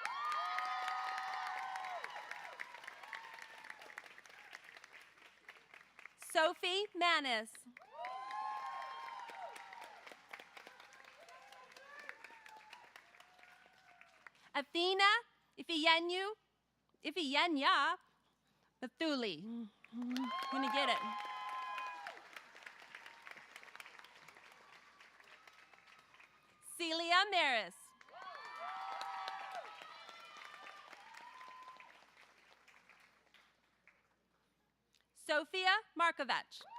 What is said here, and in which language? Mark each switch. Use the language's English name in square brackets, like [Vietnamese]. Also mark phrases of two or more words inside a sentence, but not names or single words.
[English] Sophie Manis. Athena Ifiyenya Mathuli. Gonna get it. Celia Maris. Sophia Markovich.